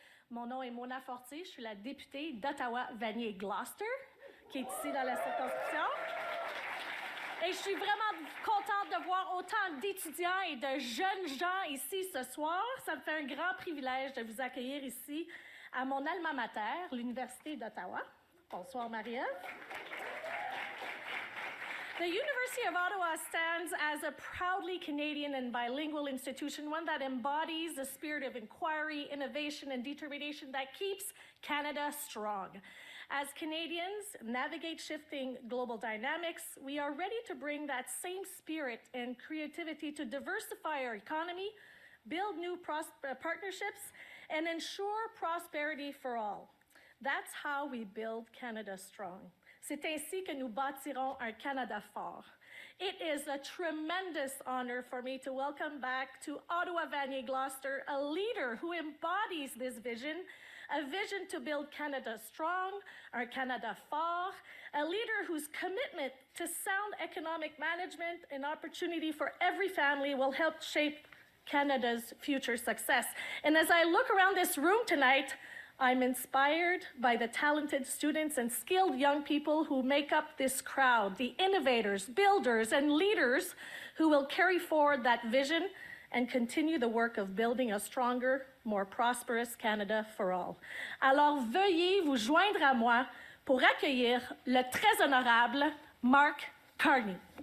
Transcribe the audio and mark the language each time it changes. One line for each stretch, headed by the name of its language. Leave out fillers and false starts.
French: Mon nom est Mona Fortier, je suis la députée d'Ottawa-Vanier-Gloucester, qui est ici dans la circonscription. Et je suis vraiment contente de voir autant d'étudiants et de jeunes gens ici ce soir. Ça me fait un grand privilège de vous accueillir ici à mon alma mater, l'Université d'Ottawa. Bonsoir, Marie-Ève.
English: The University of Ottawa stands as a proudly Canadian and bilingual institution, one that embodies the spirit of inquiry, innovation, and determination that keeps Canada strong. As Canadians navigate shifting global dynamics, we are ready to bring that same spirit and creativity to diversify our economy, build new partnerships, and ensure prosperity for all. That's how we build Canada strong.
French: C'est ainsi que nous bâtirons un Canada fort.
English: It is a tremendous honor for me to welcome back to Ottawa-Vanier-Gloucester a leader who embodies this vision, a vision to build Canada strong, our Canada fort, a leader whose commitment to sound economic management and opportunity for every family will help shape Canada's future success. And as I look around this room tonight, I'm inspired by the talented students and skilled young people who make up this crowd, the innovators, builders, and leaders who will carry forward that vision and continue the work of building a stronger, more prosperous Canada for all.
French: Alors veuillez vous joindre à moi pour accueillir le très honorable Mark Carney.